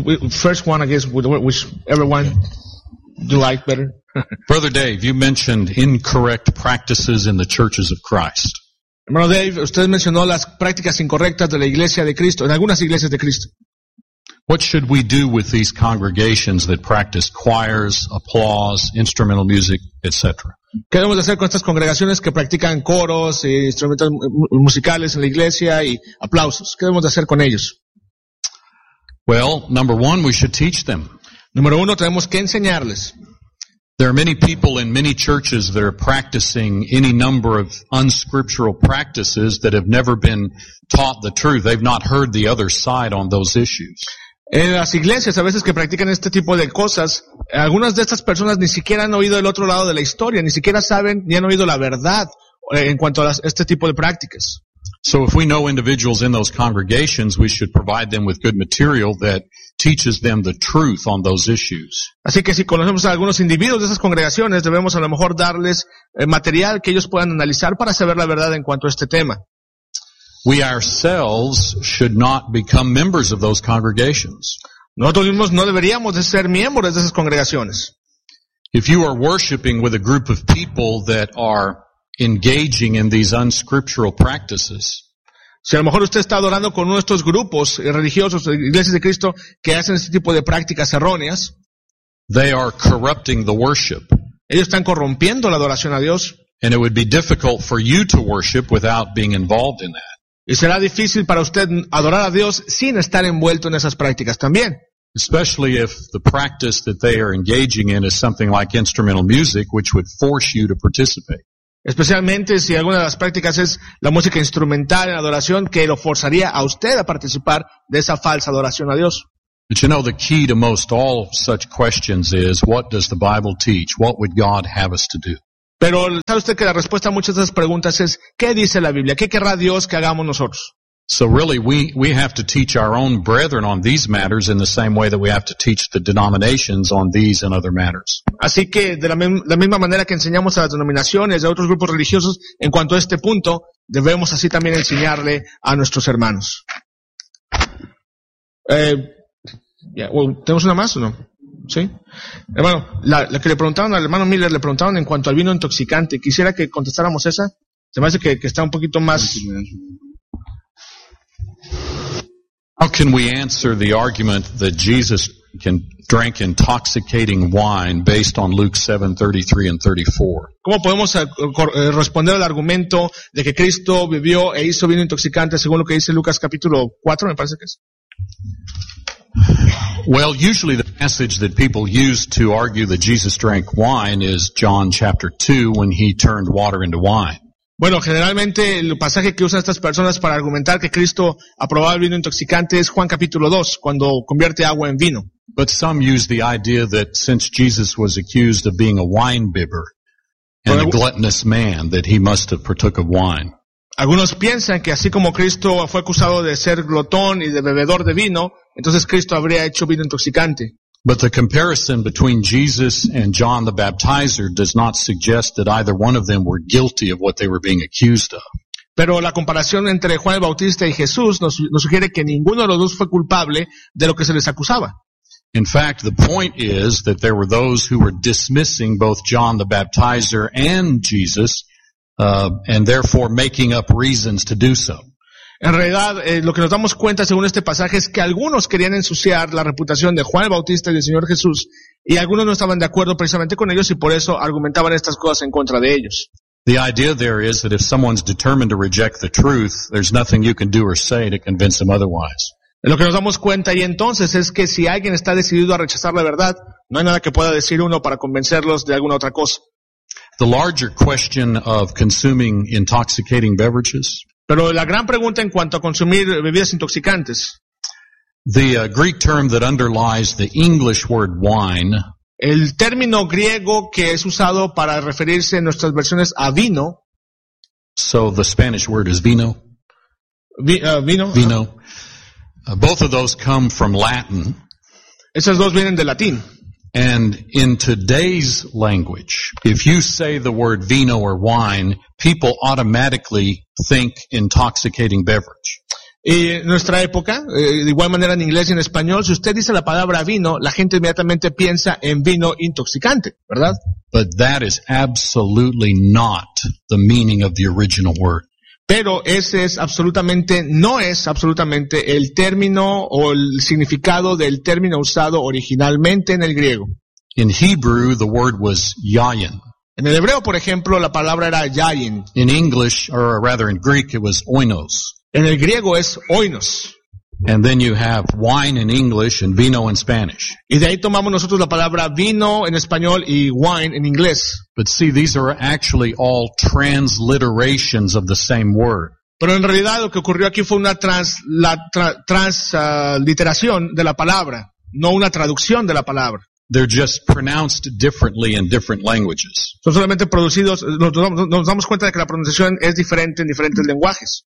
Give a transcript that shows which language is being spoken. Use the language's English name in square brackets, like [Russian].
[English] First one, I guess, whichever one you like better. Brother Dave, you mentioned incorrect practices in the churches of Christ. [Spanish] Hermano Dave, usted mencionó las prácticas incorrectas de la iglesia de Cristo, en algunas iglesias de Cristo. [English] What should we do with these congregations that practice choirs, applause, instrumental music, etc.? [Spanish] ¿Qué debemos hacer con estas congregaciones que practican coros e instrumentos musicales en la iglesia y aplausos? ¿Qué debemos hacer con ellos? [English] Well, number one, we should teach them. [Spanish] Número uno, tenemos que enseñarles. [English] There are many people in many churches that are practicing any number of unscriptural practices that have never been taught the truth. They've not heard the other side on those issues. [Spanish] En las iglesias, a veces que practican este tipo de cosas, algunas de estas personas ni siquiera han oído el otro lado de la historia, ni siquiera saben ni han oído la verdad en cuanto a este tipo de prácticas. [English] So if we know individuals in those congregations, we should provide them with good material that teaches them the truth on those issues. [Spanish] Así que si conocemos a algunos individuos de esas congregaciones, debemos a lo mejor darles material que ellos puedan analizar para saber la verdad en cuanto a este tema. [English] We ourselves should not become members of those congregations. [Spanish] Nosotros mismos no deberíamos de ser miembros de esas congregaciones. [English] If you are worshiping with a group of people that are engaging in these unscriptural practices. [Spanish] Si a lo mejor usted está adorando con uno de estos grupos religiosos, iglesias de Cristo, que hacen este tipo de prácticas erróneas, [English] they are corrupting the worship. [Spanish] Ellos están corrompiendo la adoración a Dios. [English] And it would be difficult for you to worship without being involved in that. [Spanish] Y será difícil para usted adorar a Dios sin estar envuelto en esas prácticas también. [English] Especially if the practice that they are engaging in is something like instrumental music, which would force you to participate. [Spanish] Especialmente si alguna de las prácticas es la música instrumental en adoración que lo forzaría a usted a participar de esa falsa adoración a Dios. [English] But you know, the key to most all such questions is, what does the Bible teach? What would God have us to do? [Spanish] Pero sabe usted que la respuesta a muchas de esas preguntas es ¿qué dice la Biblia? ¿Qué querrá Dios que hagamos nosotros? [English] So really we have to teach our own brethren on these matters in the same way that we have to teach the denominations on these and other matters. [Spanish] Así que de la misma manera que enseñamos a las denominaciones y a otros grupos religiosos en cuanto a este punto, debemos así también enseñarle a nuestros hermanos. ¿Tenemos una más o no? Sí. Hermano, la que le preguntaron al hermano Miller, le preguntaron en cuanto al vino intoxicante. Quisiera que contestáramos esa. Se me hace que está un poquito más. [English] How can we answer the argument that Jesus can drink intoxicating wine based on Luke 7:33 and 34? [Spanish] ¿Cómo podemos responder al argumento de que Cristo bebió e hizo vino intoxicante según lo que dice Lucas capítulo 4, me parece que es? [English] Well, usually the passage that people use to argue that Jesus drank wine is John chapter 2 when he turned water into wine. [Spanish] Bueno, generalmente el pasaje que usan estas personas para argumentar que Cristo aprobó el vino intoxicante es Juan capítulo 2, cuando convierte agua en vino. [English] But some use the idea that since Jesus was accused of being a wine bibber and a gluttonous man, that he must have partook of wine. [Spanish] Algunos piensan que así como Cristo fue acusado de ser glotón y de bebedor de vino, entonces Cristo habría hecho vino intoxicante. [English] But the comparison between Jesus and John the Baptizer does not suggest that either one of them were guilty of what they were being accused of. [Spanish] Pero la comparación entre Juan el Bautista y Jesús nos sugiere que ninguno de los dos fue culpable de lo que se les acusaba. [English] In fact, the point is that there were those who were dismissing both John the Baptizer and Jesus, and therefore making up reasons to do so. [Spanish] En realidad, lo que nos damos cuenta según este pasaje es que algunos querían ensuciar la reputación de Juan el Bautista y del Señor Jesús, y algunos no estaban de acuerdo precisamente con ellos y por eso argumentaban estas cosas en contra de ellos. [English] The idea there is that if someone's determined to reject the truth, there's nothing you can do or say to convince them otherwise. [Spanish] Lo que nos damos cuenta ahí entonces es que si alguien está decidido a rechazar la verdad, no hay nada que pueda decir uno para convencerlos de alguna otra cosa. [English] The larger question of consuming intoxicating beverages. [Spanish] Pero la gran pregunta en cuanto a consumir bebidas intoxicantes. [English] The Greek term that underlies the English word wine. [Spanish] El término griego que es usado para referirse en nuestras versiones a vino. [English] So the Spanish word is vino. [Spanish] Vino. Vino. [English] Both of those come from Latin. [Spanish] Esas dos vienen de latín. [English] And in today's language, if you say the word vino or wine, people automatically think intoxicating beverage. [Spanish] Y nuestra época, de igual manera en inglés y en español, si usted dice la palabra vino, la gente inmediatamente piensa en vino intoxicante, ¿verdad? [English] But that is absolutely not the meaning of the original word. [Spanish] Pero ese es absolutamente, no es absolutamente el término o el significado del término usado originalmente en el griego. [English] In Hebrew, the word was yayin. [Spanish] En el hebreo, por ejemplo, la palabra era yayin. [English] In English, or rather in Greek, it was oinos. [Spanish] En el griego es oinos. [English] And then you have wine in English and vino in Spanish. [Spanish] Y de ahí tomamos nosotros la palabra vino en español y wine en inglés. [English] But see, these are actually all transliterations of the same word. [Spanish] Pero en realidad lo que ocurrió aquí fue una transliteración de la palabra, no una traducción de la palabra. [English] They're just pronounced differently in different languages. [Spanish] Son solamente producidos, nos damos cuenta de que la pronunciación es diferente en diferentes lenguajes.